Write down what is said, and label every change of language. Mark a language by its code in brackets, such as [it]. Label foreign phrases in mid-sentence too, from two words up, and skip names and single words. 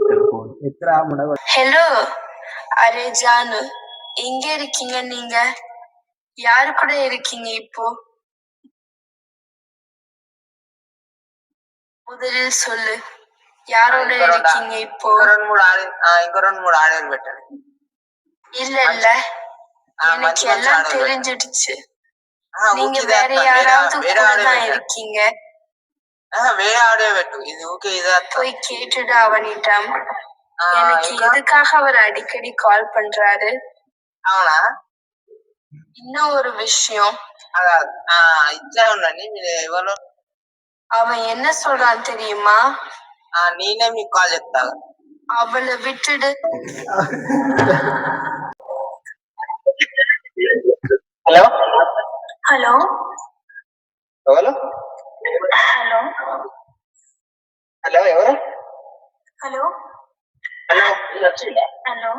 [ta] ஹலோ, அரே ஜானு, எங்க இருக்கீங்க நீங்க? யாரு கூட இருக்கீங்க இப்போ? முதலில் சொல்லு, யாரோட இருக்கீங்க இப்போ? [te] ఇంకో 2-3 ఆడియోలు పెట్టండి. [ta] இல்ல எனக்கு எல்லாம் தெரிஞ்சிடுச்சு. நீங்க வேற யாராவது கூட தான் இருக்கீங்க. [te] వేరే ఆడియో పెట్టు. ఇది ఓకే ఇదే [ta] போய் கேட்டுடு அவனிடம். எனக்கு எதுக்காக அவர் அடிக்கடி கால் பண்றாரு? [te] అవునా? [ta] இன்னும் ஒரு விஷயம், [te] ఇచ్చే ఉండండి. మీరు ఎవరు? [ta] அவன் என்ன சொல்றான் தெரியுமா? [te] నేనే మీకు కాల్ చెప్తాను. [ta] அவளை விட்டுடு. [te] హలో హలో ఎవరు? హలో హలో ఎవరు? హలో హలో హలో